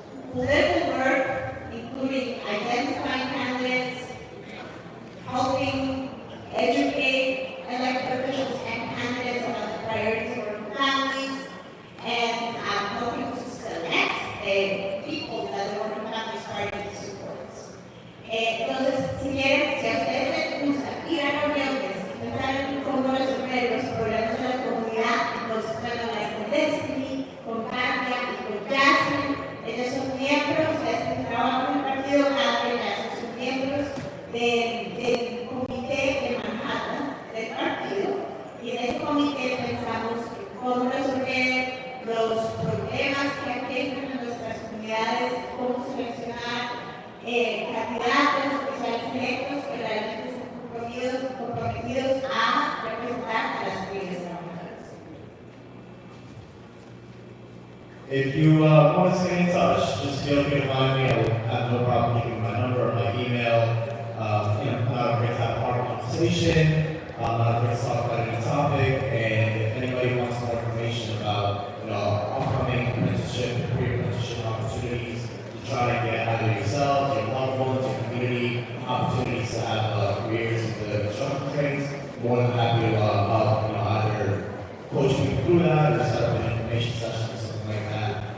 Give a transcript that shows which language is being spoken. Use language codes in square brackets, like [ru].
[en] political work, including identifying candidates, helping educate elected officials and candidates about the priorities of working families, and helping to select people that the Working Families Party supports. [es] Entonces, si quieren, si a ustedes les gusta ir a reuniones, pensar en cómo resolver los problemas de la comunidad, entonces pueden hablar con Destiny, con Katya y con Jasmine. Ellos son miembros de este trabajo en el Partido Grande, son miembros del comité de Manhattan del partido, y en ese comité pensamos cómo resolver los problemas que aquejan a nuestras comunidades, cómo seleccionar candidatos oficiales electos que realmente estén comprometidos a representar a las familias trabajadoras. [en] If you want to stay in touch, just feel free to find me. I will have no problem giving you my number or my email. Not afraid to have a hard conversation. Not afraid to talk about any topic. And if anybody wants more information about, upcoming apprenticeship, career apprenticeship opportunities, to try to get either yourself, your loved ones, your community opportunities to have careers in the construction trades, more than happy to help, either coach people through that or set up an information session or something like that.